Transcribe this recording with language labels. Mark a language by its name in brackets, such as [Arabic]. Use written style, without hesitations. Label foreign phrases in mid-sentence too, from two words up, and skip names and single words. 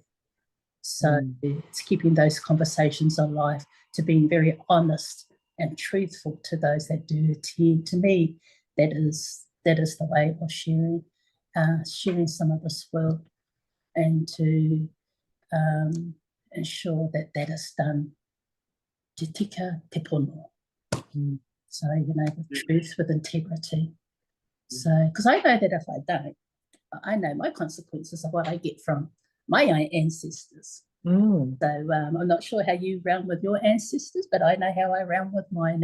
[English] So it's keeping those conversations alive, to being very honest and truthful to those that do attend. To me, that is the way of sharing some of this world, and to ensure that is done [Māori] te tika te pono. [English] So, with truth, with integrity. So, because I know that if I don't, I know my consequences of what I get from my own ancestors. So I'm not sure how you round with your ancestors, but I know how I round with mine.